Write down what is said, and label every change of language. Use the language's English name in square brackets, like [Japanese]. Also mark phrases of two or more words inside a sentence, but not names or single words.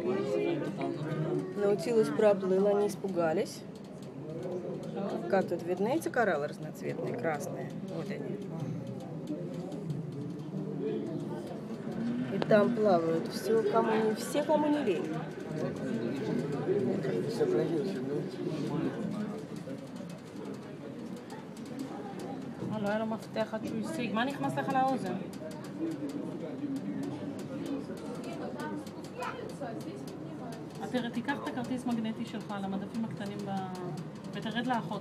[Russian] Наутилус проплыл, они испугались. Как тут видны эти кораллы разноцветные, красные? Вот они. И там плавают все, кому не лень. [Hebrew] לא היה לו מפתח עד שהוא השיג. מה נכנס לך לאוזן? תיקח את הכרטיס מגנטי שלך על המדפים הקטנים ותרד לאחות.